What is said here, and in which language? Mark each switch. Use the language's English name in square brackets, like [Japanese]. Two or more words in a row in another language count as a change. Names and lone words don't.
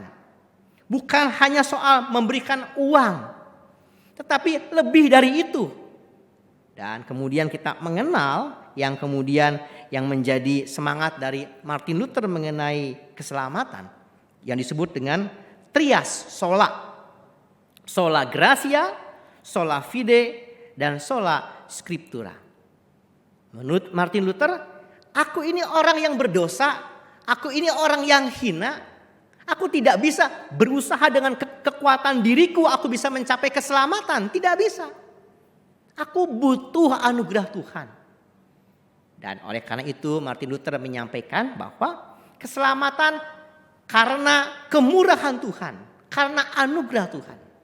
[Indonesian] Bukan hanya soal memberikan uang, tetapi lebih dari itu. Dan kemudian kita mengenal yang kemudian yang menjadi semangat dari Martin Luther mengenai keselamatan yang disebut dengan [Latin] trias sola. Sola gratia, sola fide, dan sola scriptura. [Indonesian] Menurut Martin Luther, aku ini orang yang berdosa, aku ini orang yang hina, aku tidak bisa berusaha dengan kekuatan diriku, aku bisa mencapai keselamatan, tidak bisa. Aku butuh anugerah Tuhan. Dan oleh karena itu Martin Luther menyampaikan bahwa keselamatan karena kemurahan Tuhan, karena anugerah Tuhan.